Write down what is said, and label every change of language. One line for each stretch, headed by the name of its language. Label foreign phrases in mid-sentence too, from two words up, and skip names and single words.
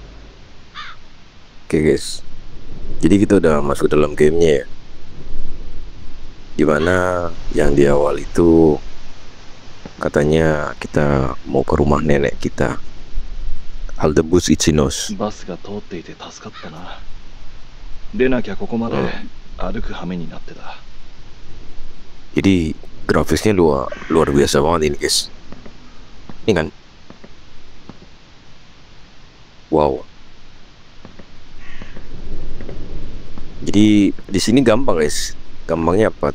Indonesian: Oke guys, jadi kita udah masuk dalam gamenya ya. Dimana yang di awal itu katanya kita mau ke rumah nenek kita, Aldebus Ichinos.
Japanese: バスが通っていて助かったな。でなきゃここまで歩く羽目になってた。
Indonesian: Jadi grafisnya luar biasa banget ini guys. Ini kan, wow. Jadi di sini gampang guys. Gampangnya apa?